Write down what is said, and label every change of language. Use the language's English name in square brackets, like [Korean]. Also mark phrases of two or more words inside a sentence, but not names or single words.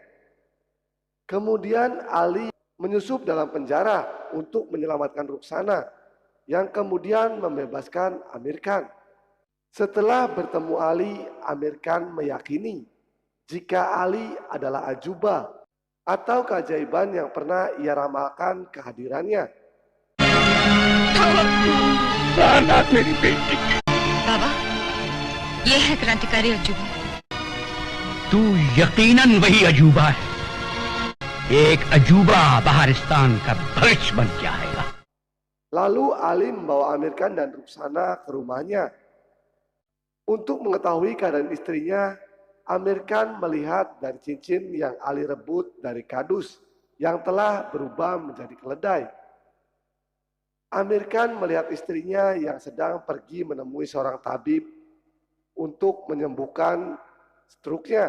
[Indonesian] Kemudian Ali menyusup dalam penjara untuk menyelamatkan Ruksana yang kemudian membebaskan Amir Khan. Setelah bertemu Ali, Amir Khan meyakini jika Ali adalah ajuba atau keajaiban yang pernah ia ramalkan kehadirannya. [Hindi] बाबा, ये है क्रांतिकारी अजूबा। तू यकीनन वही अजूबा है। एक अजूबा बहारिस्तान का भविष्य बन के आएगा। [Indonesian] Lalu Ali membawa Amir Khan dan Ruksana ke rumahnya. Untuk mengetahui keadaan istrinya, Amir Khan melihat dari cincin yang Ali rebut dari kardus yang telah berubah menjadi keledai. Amir Khan melihat istrinya yang sedang pergi menemui seorang tabib untuk menyembuhkan struknya.